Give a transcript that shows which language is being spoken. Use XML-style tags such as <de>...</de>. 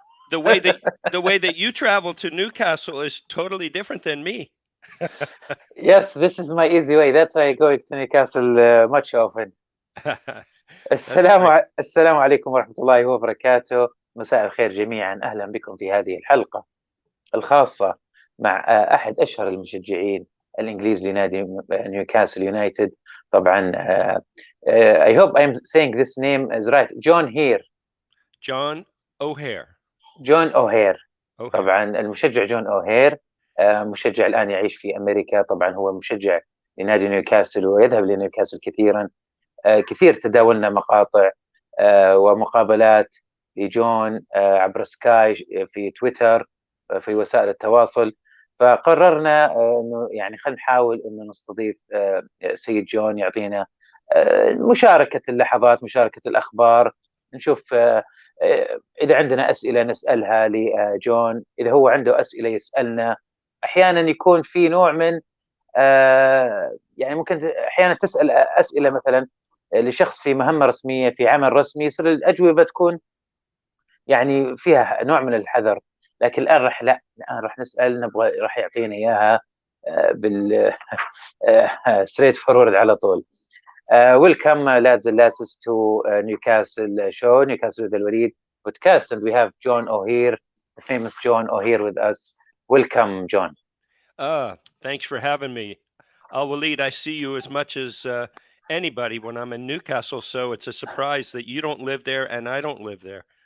<en>The way that the way that you travel to Newcastle is totally different than me. Yes, this is my easy way. That's why I go to Newcastle much often. That's great.</en> <ar>السلام عليكم ورحمة الله وبركاته. مساء الخير جميعا، أهلا بكم في هذه الحلقة الخاصة مع أحد أشهر المشجعين الإنجليز لنادي نيوكاسل يونايتد.</ar> <en>طبعا I hope I'm saying this name is right. John here. John O'Hare.</en> <ar>جون أوهير.</ar> <en>O'Hare.</en> <ar>طبعا المشجع جون أوهير مشجع الآن يعيش في أمريكا. طبعا هو مشجع لنادي نيوكاسل ويذهب لنيوكاسل كثيرا. كثير تداولنا مقاطع ومقابلات لجون عبر سكاي في تويتر في وسائل التواصل. فقررنا انه يعني خلينا نحاول انه نستضيف سيد جون يعطينا مشاركة اللحظات، مشاركة الأخبار، نشوف إذا عندنا أسئلة نسألها لجون، إذا هو عنده أسئلة يسألنا. أحيانا يكون في نوع من يعني ممكن أحيانا تسأل أسئلة مثلا لشخص في مهمة رسمية في عمل رسمي، يصير الأجوبة تكون يعني فيها نوع من الحذر. لكن الآن راح نسأل، نبغى راح يعطينا إياها بال</ar> <en>straight forward</en> <ar>على طول.</ar> <en>Welcome lads and lasses to Newcastle show, Newcastle with الوليد podcast, and we have John O'Hare, the famous John O'Hare with us. Welcome, John. Thanks for having me. Waleed, I see you as much as anybody when I'm in Newcastle, so it's a surprise that you don't live there and I don't live there.</en>